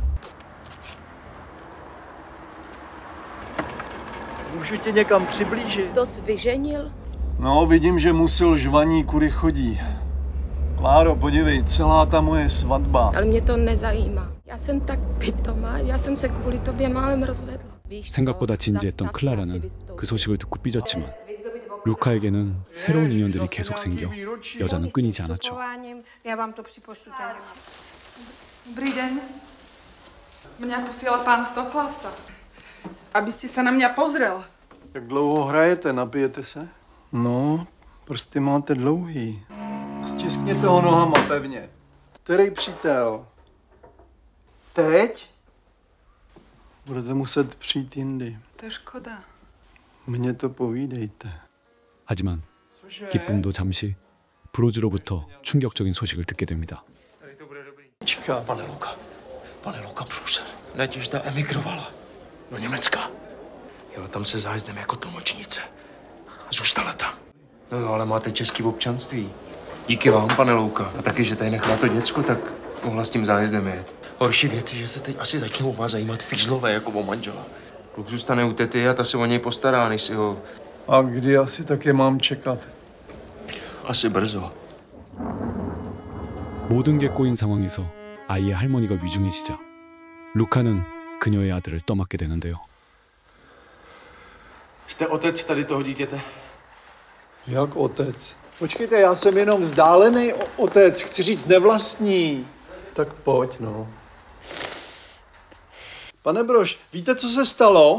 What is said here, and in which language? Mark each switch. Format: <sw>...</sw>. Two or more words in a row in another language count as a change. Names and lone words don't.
<cs>Můžu tě někam přiblížit? To jsi vyženil? No, vidím, že musil žvaní, kudy chodí. Kláro, podívej, celá ta moje svatba. Ale mě to nezajímá. Já jsem tak pitomá, já jsem se kvůli tobě málem rozvedla.</cs> <ko>생각보다 진지했던 클라라는 그 소식을 듣고 삐졌지만 루카에게는 새로운 인연들이 계속 생겨 여자는 끊이지 않았죠.</ko> <cs>Já vám to připošlu tady. Dobrý den. Mě posílal pán z Toklasa, abyste se na mě pozrel. Jak dlouho hrajete, napijete se? No, prsty máte dlouhý. Stiskněte ho nohama pevně. Který přítel? Teď? Budete muset přijít jindy. To je škoda. Mně to povídejte.</cs> <ko>하지만 기쁨도 잠시 브로즈로부터 충격적인 소식을 듣게 됩니다.</ko> <cs>Pane Luka, průser. Naděžda emigrovala do Německa. Jela tam se zájezdem jako tlumočnice. Zůstala tam. No jo, ale máte český občanství. Díky vám, pane Louka. A taky, že tady nechala to děcko, tak mohla s tím zájezdem jet. Horší věc je, že se teď asi začnou o vás zajímat fízlové jako o manžela. Kluk zůstane u tety a ta se o něj postará, než si ho... A kdy asi taky mám čekat? Asi brzo.</cs> <ko>모든 게 꼬인 상황에서 아이의 할머니가 위중해지자 루카는 그녀의 아들을 떠맡게 되는데요.</ko> <cs>Jste otec tady toho dítěte? Jak otec? Počkejte, já jsem jenom vzdálený otec, chci říct nevlastní. Tak pojď, no. Pane Brož, víte, co se stalo?</cs>